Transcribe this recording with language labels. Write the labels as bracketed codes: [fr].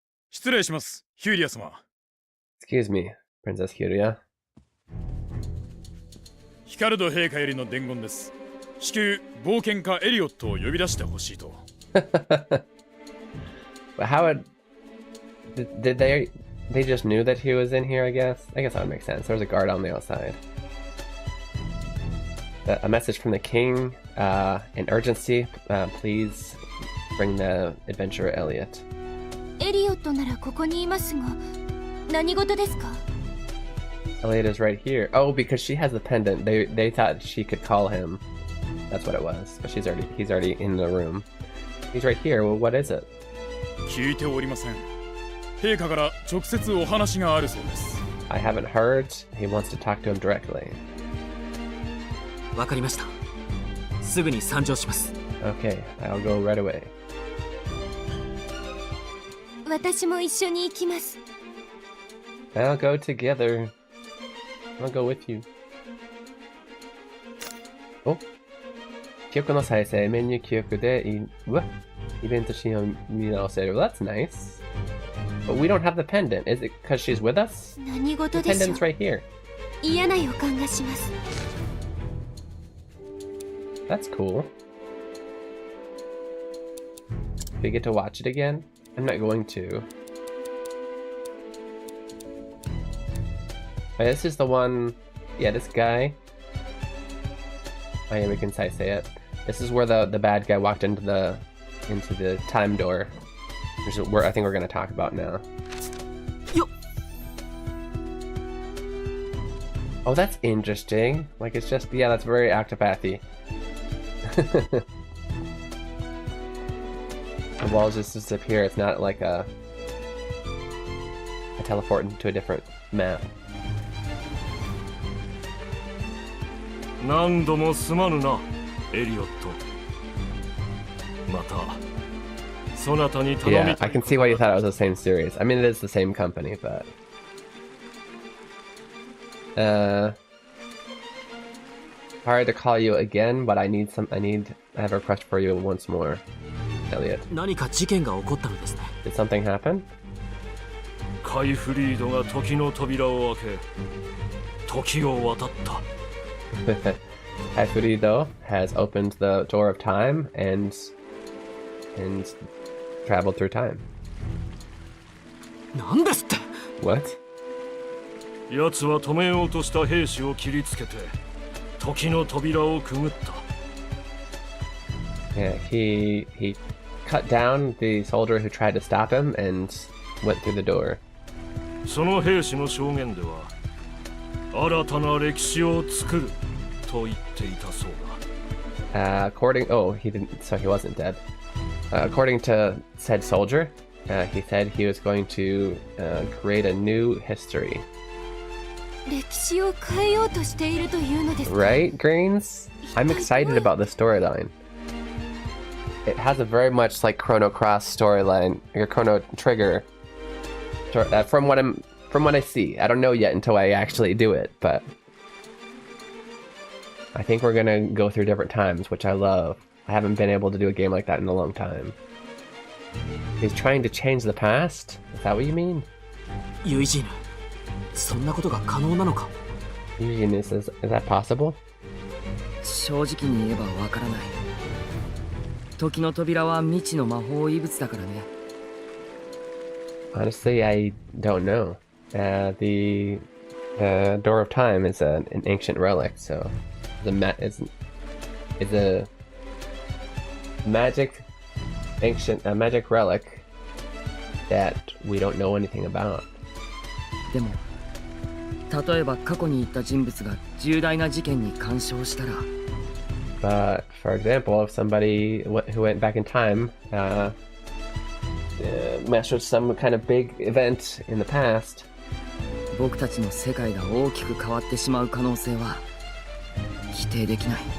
[ja] 失礼します、ヒューリア様。 [en] Excuse me, Princess Hirya. [ja] ヒカルド陛下よりの伝言です。至急冒険家エリオットを呼び出してほしいと。 [en] But how would... Did they just knew that he was in here, I guess? I guess that would make sense. There was a guard on the outside. A message from the king. An urgency. Please bring the adventurer Elliot. [ja] エリオットならここにいますが、何事ですか？ [en] Elliot is right here. Oh, because she has the pendant. They thought she could call him. That's what it was. But he's already in the room. He's right here. Well, what is it? [ja] 聞いておりません。陛下から直接お話があるそうです。 [en] I haven't heard. He wants to talk to him directly. [ja] わかりました。すぐに参上します。 [en] Okay, I'll go right away. [ja] 私も一緒に行きます。 [en] I'll go together. I'll go with you. Oh. [ja] 記憶の再生、メニュー記憶でイベントシーンを見直せる。 [en] Well, that's nice. But we don't have the pendant. Is it because she's with us? [ja] 何事でしょ [en] pendant's right here. [ja] 嫌な予感がします。 [en] That's cool. Do we get to watch it again? I'm not going to. Oh, this is the one... Yeah, this guy. Oh yeah, we can say it. This is where the bad guy walked into the time door. Which is where I think we're gonna talk about now. Yo. Oh, that's interesting. Like it's just that's very Octopathy. The walls just disappear. It's not like a teleport into a different map. [ja] 何度もすまぬな、エリオット。また、そなたに頼 [en] Yeah, [ja] みた [en] I [ja] い [en] can see why you thought it was the same series. I mean, it is the same company, but... Sorry to call you again, but I have a request for you once more, Elliot. [ja] 何か事件が起こったのですね。 [en] Did something happen? [ja] カイフリードが時の扉を開け、時を渡った。 [en] Haifurido has opened the door of time and traveled through time. [ja] なんですって。 [en] What? [ja] 奴は止めようとした兵士を切りつけて、時の扉をくぐった。 [en] Yeah, he cut down the soldier who tried to stop him and went through the door. [ja] その兵士の証言では、新たな歴史を作ると言っていたそうだ。 [en] Oh, he didn't, so he wasn't dead. According to said soldier, he said he was going to create a new history. [ja] 歴史を変えようとしているというのですか。 [en] Right, Greens? I'm excited about the storyline. It has a very much like Chrono Cross storyline, or Chrono Trigger. From what I see, I don't know yet until I actually do it, but I think we're gonna go through different times, which I love. I haven't been able to do a game like that in a long time. He's trying to change the past? Is that what you mean? [ja] ユイジーヌ、そんなことが可能なのか。 [en] Eugene, is that possible? [ja] 正直に言えばわからない。時の扉は未知の魔法異物だからね。 [en] Honestly, I don't know. The Door of Time is an ancient relic, so it's a magic relic that we don't know anything about. [ja] でも、例えば過去に行った人物が重大な事件に干渉したら。 [en] But for example, if somebody who went back in time messed with some kind of big event in the past, [ja] 僕たちの世界が大きく変わってしまう可能性は否定できない。